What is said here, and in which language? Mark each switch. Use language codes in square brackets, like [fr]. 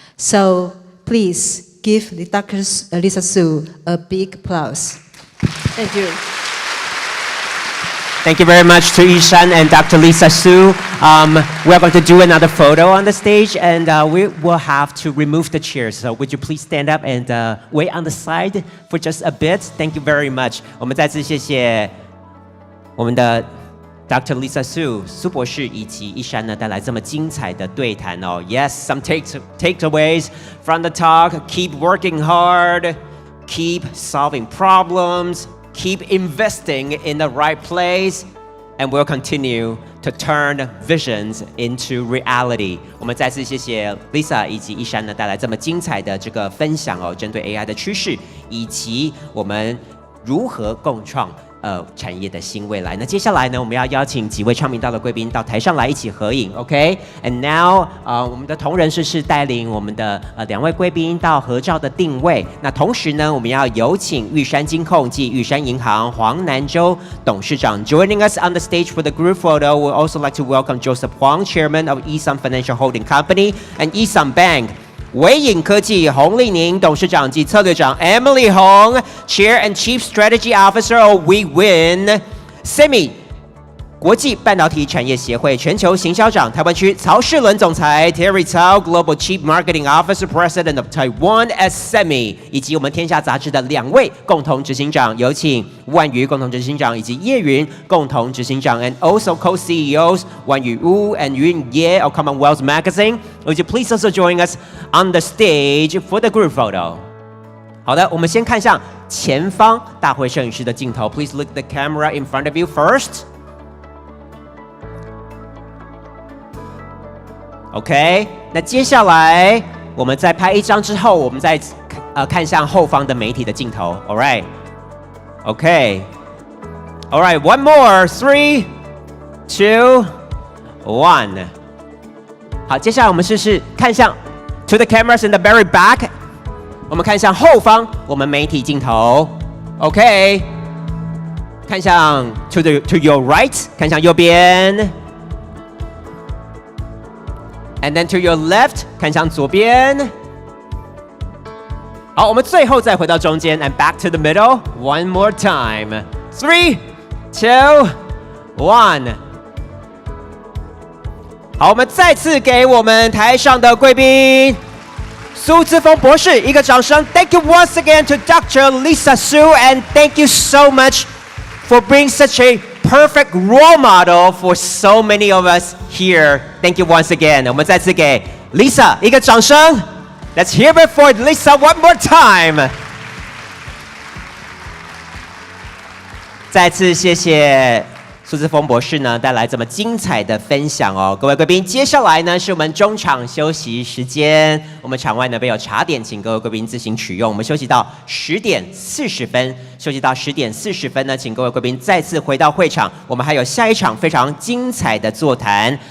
[en] So please give Dr. Lisa Su a big applause. Thank you. Thank you very much to Yishan and Dr. Lisa Su. We're going to do another photo on the stage, and we will have to remove the chairs. So would you please stand up and wait on the side for just a bit? Thank you very much. [zh] 我们再次谢谢我们的 Dr. Lisa Su 苏博士以及Yishan呢带来这么精彩的对谈哦。 [en] Yes, some takeaways from the talk. Keep working hard. Keep solving problems. Keep investing in the right place, and we'll continue to turn visions into reality. [zh] 我们再次谢谢 Lisa 以及Yishan呢带来这么精彩的这个分享哦，针对 AI 的趋势以及我们如何共创产业的新未来。那接下来呢，我们要邀请几位唱名道的贵宾到台上来一起合影 ，OK？ [en] And now， [zh] 我们的同仁是带领我们的2位贵宾到合照的定位。那同时呢，我们要有请玉山金控暨玉山银行黄南洲董事长 [en] joining us on the stage for the group photo. We'd also like to welcome Joseph Huang, Chairman of Yi-Sun Financial Holding Company and Yi-Sun Bank. [zh] 伟影科技洪丽宁董事长及策略长 [en] Emily Hong, Chair and Chief Strategy Officer of We Win. Semi [zh] 国际半导体产业协会全球行销长台湾区曹世伦总裁 Terry Cao [en] Global Chief Marketing Officer President of Taiwan SME， [zh] 以及我们天下杂志的2位共同执行长，有请万瑜共同执行长以及叶云共同执行长 ， [en] and also co-CEOs 万宇乌 and Yun Ye of Commonwealth Magazine. Would you please also join us on the stage for the group photo? [zh] 好的，我们先看向前方大会摄影师的镜头。 [en] Please look the camera in front of you first. [zh] OK， 那接下来我们在拍1张之后，我们再看向后方的媒体的镜头。 [en] All right， OK， All right， one more， 3, 2, 1。 [zh] 好，接下来我们试试看向 [en] to the cameras in the very back。 [zh] 我们看向后方，我们媒体镜头。 OK， 看向 [en] to your right， [zh] 看向右边。 [en] And then to your left， [zh] 看向左边。好，我们最后再回到中间 ， [en] and back to the middle one more time. 3, 2, 1。 [zh] 好，我们再次给我们台上的贵宾苏姿丰博士一个掌声。 [en] Thank you once again to Dr. Lisa Su, and thank you so much for being such a perfect role model for so many of us here. Thank you once again. [zh] 我们再次给 Lisa 一个掌声。 [en] Let's hear it for Lisa one more time. [zh] 再次谢谢苏姿丰博士呢带来这么精彩的分享哦，各位贵宾，接下来呢是我们中场休息时间，我们场外呢备有茶点，请各位贵宾自行取用。我们休息到10点40分，休息到10点40分呢，请各位贵宾再次回到会场，我们还有下一场非常精彩的座谈。